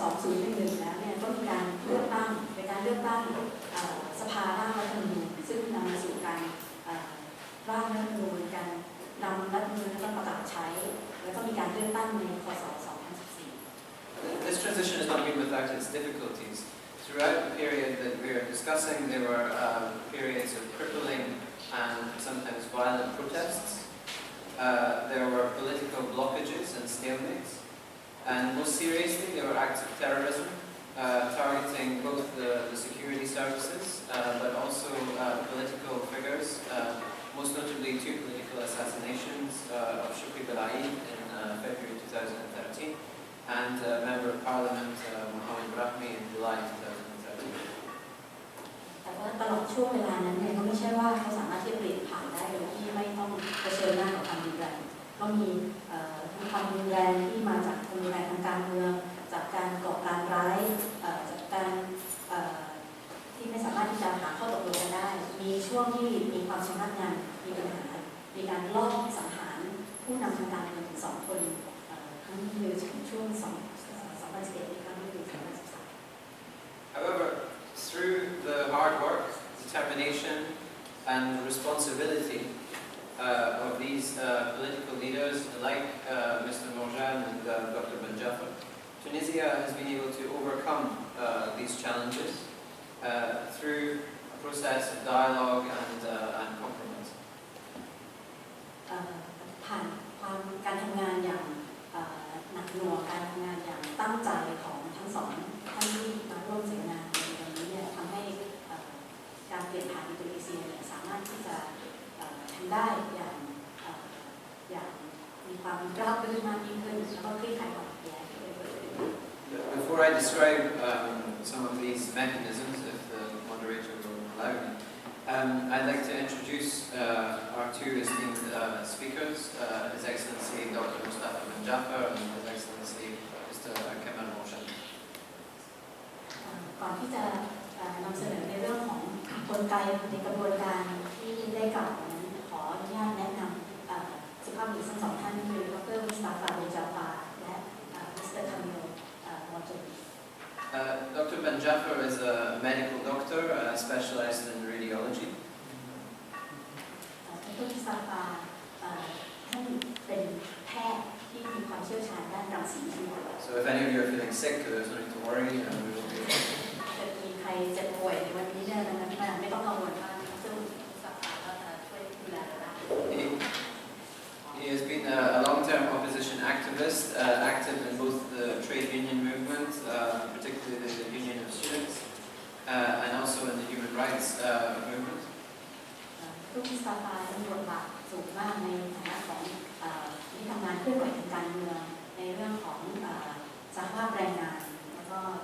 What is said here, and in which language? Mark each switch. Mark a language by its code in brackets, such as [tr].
[th] 2011แล้วเนี่ยก็มีการเลือกตั้งเป็นการเลือกตั้งสภาร่างรัฐธรรมนูญซึ่งนำมาสู่การร่างรัฐธรรมนูญการนำรัฐธรรมนูญแล้วก็ประกาศใช้แล้วก็มีการเลือกตั้งในค. ศ. 2014 [en] This transition has not been without its difficulties. Throughout the period that we are discussing, there were periods of crippling and sometimes violent protests. There were political blockages and stalemates. And most seriously, there were acts of terrorism targeting both the security services but also political figures, most notably two political assassinations of Shukri Belaid in February 2013 and Member of Parliament Mohammed Rahmi in July 2013. [th] แต่ว่าตลอด ช่วงเวลานั้นเนี่ยก็ไม่ใช่ว่าเขาสามารถที่จะเปลี่ยนผ่านได้โดยที่ไม่ต้องเผชิญหน้ากับความรุนแรงก็มีทั้งความรุนแรงที่มาจากความรุนแรงทางการเมืองจากการก่อการร้ายจากการที่ไม่สามารถที่จะหาข้อตกลงกันได้มีช่วงที่มีความชำนาญงานมีปัญหามีการลอบสังหารผู้นำทางการเมืองถึง2 คนครั้งนี้คือช่วง2011อีกครั้งนึงคือ2013 [en] However, through the hard work, determination, and responsibility of these political leaders like Mr. Morjan and Dr. Ben Jafar, Tunisia has been able to overcome these challenges through a process of dialogue and compromise. [th] ผ่านความการทำงานอย่างหนักหน่วงการทำงานอย่างตั้งใจของทั้ง2 ท่านที่มาร่วมเสวนาในวันนี้เนี่ยทำให้การเปลี่ยนผ่านอินโดนีเซียเนี่ยสามารถที่จะทำได้อย่างมีความราบรื่นมากยิ่งขึ้นแล้วก็คลี่คลายความขัดแย้งที่เกิดขึ้น [en] Before I describe some of these mechanisms, if the moderator will allow me, I'd like to introduce our 2 esteemed speakers, His Excellency Dr. Mustafa Ben Jafar and His Excellency Mr. Kemal Morjan. [th] ก่อนที่จะนำเสนอในเรื่องของกลไกในกระบวนการที่ได้กล่าวนั้นขออนุญาตแนะนำสุภาพบุรุษทั้ง2 ท่านคือดร. มุสตาฟา เบนจาฟาและมิสเตอร์ คามิล มอร์จัน [en] Dr. Ben Jafar is a medical doctor specialized in radiology. [th] ดร. มุสตาฟาท่านเป็นแพทย์ที่มีความเชี่ยวชาญด้านรังสีชีว [en] So if any of you are feeling sick, there's no need to worry. We will be. [th] จะมีใครเจ็บป่วยในวันนี้เนี่ยนะครับไม่ต้องกังวลมากซึ่งมุสตาฟาก็จะช่วยดูแลเราได้ [en] He has been a long-term opposition activist, active in both the trade union movement, particularly the Union of Students, and also in the human rights movement. [th] ดร. มุสตาฟามีบทบาทสูงมากในฐานะของที่ทำงานเคลื่อนไหวทางการเมืองในเรื่องของสหภาพแรงงานแล้วก็